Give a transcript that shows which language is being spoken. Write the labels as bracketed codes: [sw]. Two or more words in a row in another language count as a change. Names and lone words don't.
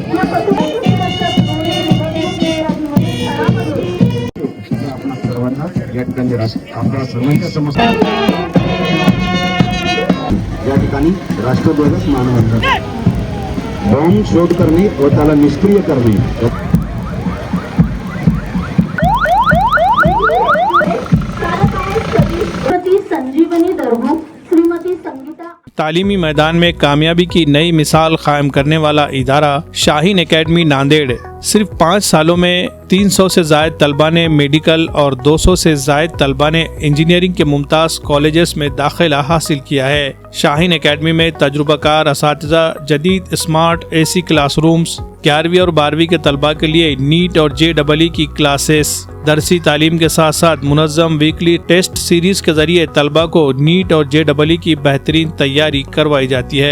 [mr] आपल्या सर्वांच्या समस्या या ठिकाणी राष्ट्रध्वजास मानवंदना, बॉम्ब शोध करणे व त्याला निष्क्रिय करणे। संजीवनी दरम्यान श्रीमती संगीता [ur] تعلیمی میدان میں کامیابی کی نئی مثال قائم کرنے والا ادارہ شاہین اکیڈمی ناندیڑ صرف 5 سالوں میں 300 سے زائد طلبہ نے میڈیکل اور 200 سے زائد طلبہ نے انجینئرنگ کے ممتاز کالجز میں داخلہ حاصل کیا ہے۔ شاہین اکیڈمی میں تجربہ کار اساتذہ، جدید اسمارٹ AC کلاس رومز، 11ویں اور 12ویں کے طلبہ کے لیے نیٹ اور JEE کی کلاسز، درسی تعلیم کے ساتھ ساتھ منظم ویکلی ٹیسٹ سیریز کے ذریعے طلبہ کو نیٹ اور JEE کی بہترین تیاری کروائی جاتی ہے۔